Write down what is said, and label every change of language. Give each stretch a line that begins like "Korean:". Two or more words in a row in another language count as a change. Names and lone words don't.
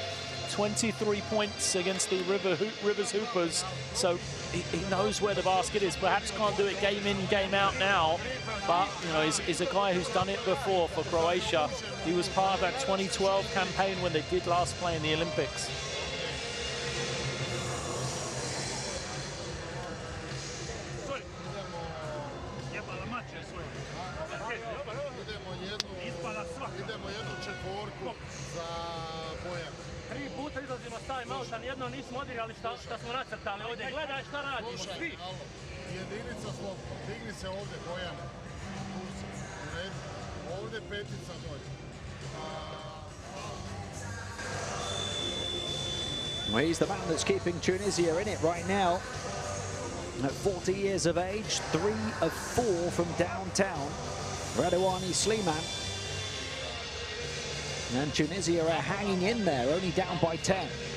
English: 23 points against the Rivers Hoopers, so he knows where the basket is. Perhaps can't do it game in, game out now, but you know, he's a guy who's done it before for Croatia. He was part of that 2012 campaign when they did last play in the Olympics.
Croatian: Izlazimo s timeouta, nijedno nismo odigrali šta smo nacrtali ovdje. Gledaj šta radimo, svi. Jedinica slobodno, digni se ovdje, Bojane. Ovdje petica dođe.
English: Well, he's the man that's keeping Tunisia in it right now. At 40 years of age, 3 of 4 from downtown. Radouani Sleeman. And Tunisia are hanging in there, only down by 10.